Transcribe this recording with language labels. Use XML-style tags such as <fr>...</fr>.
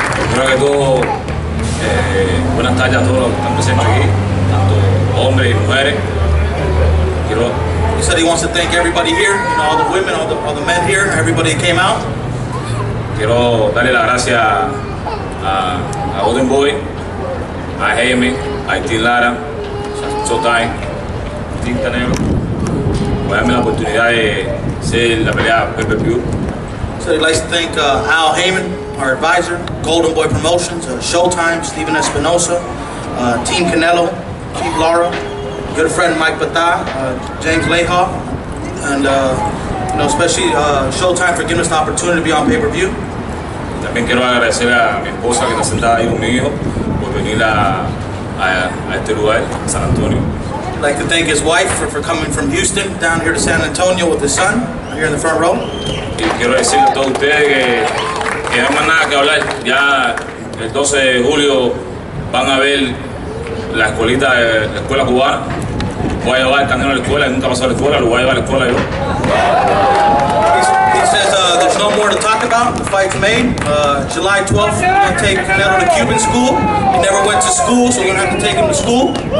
<es>Primero que todo, buenas tardes a todos los que están presentes aquí, tanto hombres y mujeres.</es> <en>He said he wants to thank everybody here, all the women, all the men here, everybody that came out.</en> <es>Quiero darle las gracias a Golden Boy, a Jaime, a Team Lara, a Showtime, a Team Canelo, por darme la oportunidad de ser la pelea pay-per-view.</es> <en>So he'd like to thank Al Heyman, our advisor, Golden Boy Promotions, Showtime, Steven Espinosa, Team Canelo, Team Lara, good friend Mike Bata, James Leha, and especially Showtime for giving us the opportunity to be on pay-per-view.</en> <es>También quiero agradecer a mi esposa que está sentada ahí con mi hijo por venir a este lugar, San Antonio.</es> <en>I'd like to thank his wife for coming from Houston down here to San Antonio with his son, here in the front row.</en> <es>Y quiero decirle a todos ustedes que no hay más nada que hablar. Ya el 12 de julio van a ver la escuela cubana. Voy a llevar el Canelo a la escuela, nunca pasó a la escuela, lo voy a llevar a la escuela yo.</es> <en>He says there's no more to talk about. The fight's made. July 12th, we're going to take Canelo to Cuban school. He never went to school, so we're going to have to take him to school.</en>